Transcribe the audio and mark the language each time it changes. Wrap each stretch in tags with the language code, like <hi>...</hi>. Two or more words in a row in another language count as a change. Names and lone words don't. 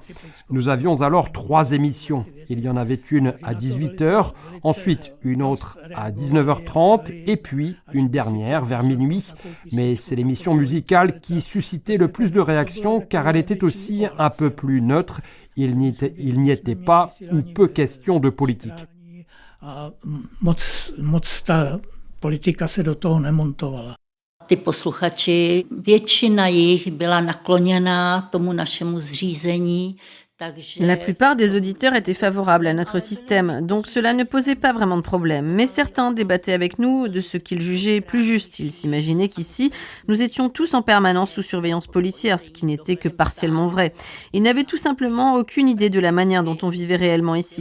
<fr>Nous avions alors 3 émissions. Il y en avait une à 18h, ensuite une autre à 19h30 et puis une dernière vers minuit. Mais c'est l'émission musicale qui suscitait le plus de réactions car elle était aussi un peu plus neutre. Il n'y était pas ou peu question de politique.</fr> <cs>Ty posluchači, většina jich byla nakloněná tomu našemu zřízení.</cs> <fr>La plupart des auditeurs étaient favorables à notre système, donc cela ne posait pas vraiment de problème. Mais certains débattaient avec nous de ce qu'ils jugeaient plus juste. Ils s'imaginaient qu'ici, nous étions tous en permanence sous surveillance policière, ce qui n'était que partiellement vrai. Ils n'avaient tout simplement aucune idée de la manière dont on vivait réellement ici.</fr>